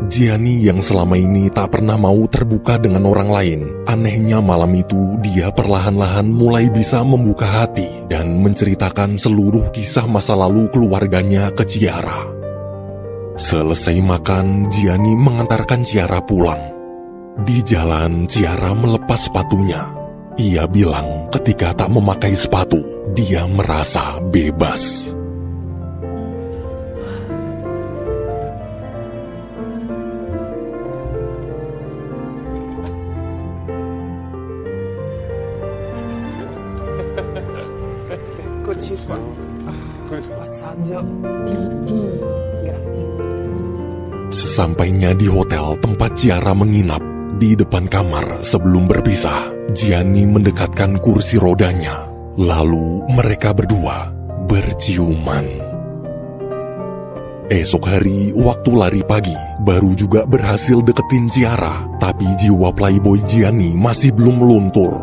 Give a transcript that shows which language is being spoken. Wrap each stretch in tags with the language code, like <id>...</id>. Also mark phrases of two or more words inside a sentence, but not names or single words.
<id>Gianni yang selama ini tak pernah mau terbuka dengan orang lain, anehnya malam itu dia perlahan-lahan mulai bisa membuka hati dan menceritakan seluruh kisah masa lalu keluarganya ke Ciara. Selesai makan, Gianni mengantarkan Ciara pulang. Di jalan, Ciara melepas sepatunya. Ia bilang ketika tak memakai sepatu, dia merasa bebas.</id> <it>Eccoci qua. Passaggio.</it> <id>Sesampainya di hotel tempat Ciara menginap, di depan kamar sebelum berpisah, Gianni mendekatkan kursi rodanya. Lalu mereka berdua berciuman. Esok hari, waktu lari pagi, baru juga berhasil deketin Ciara, tapi jiwa playboy Gianni masih belum luntur.</id>